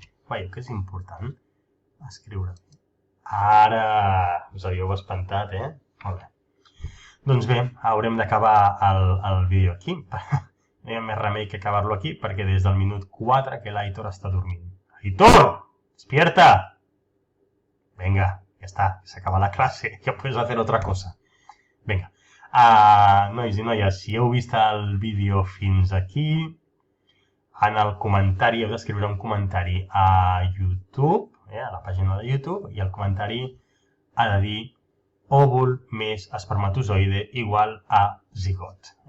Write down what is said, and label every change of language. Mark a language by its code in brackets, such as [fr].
[ca] Veieu que és important escriure bé. Ara! Us havíeu espantat, Molt bé. Doncs bé, haurem d'acabar el vídeo aquí. No hi ha més remei que acabar-lo aquí perquè des del minut 4 que l'Aitor està dormint. [es] Aitor! Despierta! Venga, ya está, se acaba la clase, ya puedes hacer otra cosa. [ca] Vinga, nois i noies, si heu vist el vídeo fins aquí, en el comentari heu d'escriure un comentari a YouTube, a la pàgina de YouTube, i el comentari ha de dir òvul més espermatozoide igual a zigot.